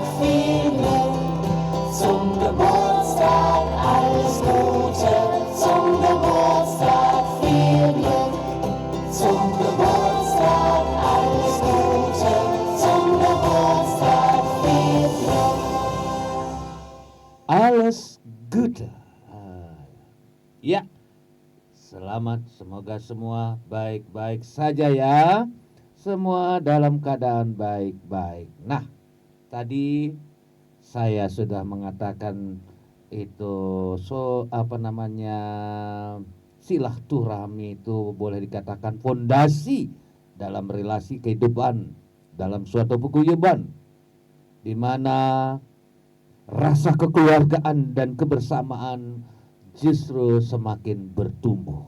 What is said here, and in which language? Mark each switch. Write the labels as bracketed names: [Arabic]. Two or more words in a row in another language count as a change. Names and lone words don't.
[German] viel Glück, zum Geburtstag alles Gute, zum Geburtstag viel Glück, zum Geburtstag alles Gute, zum Geburtstag viel Glück. Alles Gute. [Indonesian] Ya, selamat, semoga semua baik-baik saja ya. Semua dalam keadaan baik-baik. Nah, tadi saya sudah mengatakan itu silaturahmi itu boleh dikatakan fondasi dalam relasi kehidupan, dalam suatu paguyuban, di mana rasa kekeluargaan dan kebersamaan justru semakin bertumbuh.